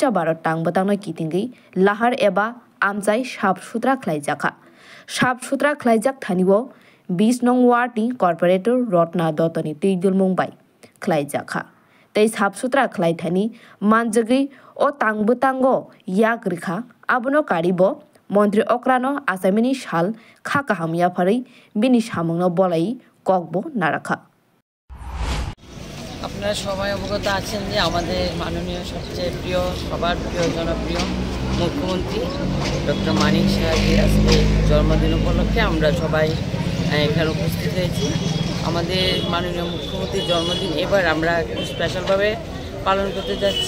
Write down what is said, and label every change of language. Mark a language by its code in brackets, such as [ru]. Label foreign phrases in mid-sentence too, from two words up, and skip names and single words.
[trp] Bharat tangbutangno kitingi lahar eba amjai sapsutra khwlaijakha sapsutra khwlaijak thaniwo 20 nong ward ni corporator Rotna Dotoni Tuidul Mumbai khwlaijakha tei sapsutra khwlaithani manjagri o tangbutango yak rikha abono karibo Mantri okrano achaima sal kha kahamya pharai bini samungno bolai kokbo narakha. [bn] আপনারা সবাই অবগত আছেন যে আমাদের মাননীয় সবচেয়ে প্রিয় সবার প্রিয় জনপ্রিয় মুখ্যমন্ত্রী ডক্টর মানিক সাহেবের আজকে জন্মদিন উপলক্ষে আমরা সবাই এখানে উপস্থিত হয়েছি। আমাদের মাননীয় মুখ্যমন্ত্রীর জন্মদিন এবার আমরা একটু স্পেশালভাবে পালন করতে যাচ্ছি।